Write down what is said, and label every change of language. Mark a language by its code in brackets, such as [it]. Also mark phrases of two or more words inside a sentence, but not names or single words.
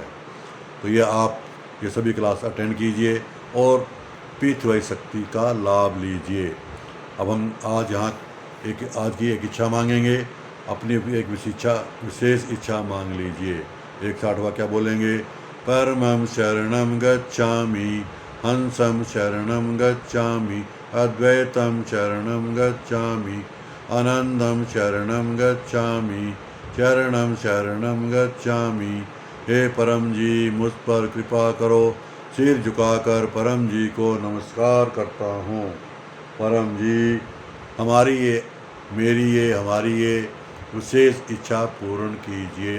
[hi] तो ये आप ये सभी क्लास अटेंड कीजिए और पीती हुई शक्ति का लाभ लीजिए। अब हम आज आज की एक इच्छा मांगेंगे, अपनी एक विशेष इच्छा मांग लीजिए। एक साठ वाक्य बोलेंगे। [sa] परमं शरणं गच्छामि, हंसं शरणं गच्छामि, अद्वैतं शरणं गच्छामि, आनंदं शरणं गच्छामि, शरणं शरणं गच्छामि। [hi] हे परम जी मुझ पर कृपा करो। सिर झुकाकर परम जी को नमस्कार करता हूँ। परम जी हमारी ये विशेष इच्छा पूर्ण कीजिए।